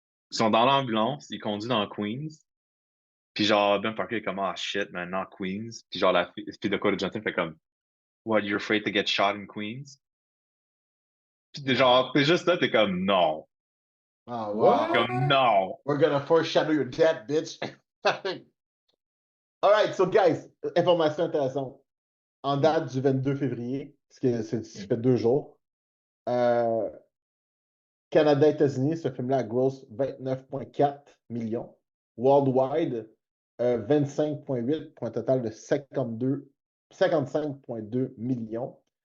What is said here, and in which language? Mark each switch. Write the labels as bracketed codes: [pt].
[fr] Ils sont dans l'ambulance, ils conduisent dans Queens. Puis genre Ben Parker est comme [en] ah shit man, not Queens. [fr] Puis genre la fille de Dakota Johnson fait comme [en] What, you're afraid to get shot in Queens? [fr] Puis t'es genre, t'es juste là, t'es comme non. Ah, [en] What? wow. [fr] Comme non. [en] We're gonna foreshadow your death, bitch. All right, so guys, [fr] information intéressante. En date du 22 février, parce que ça fait 2 jours, Canada, États-Unis, ce film-là a gross 29,4 millions. Worldwide, 25,8 pour un total de 55,2 millions.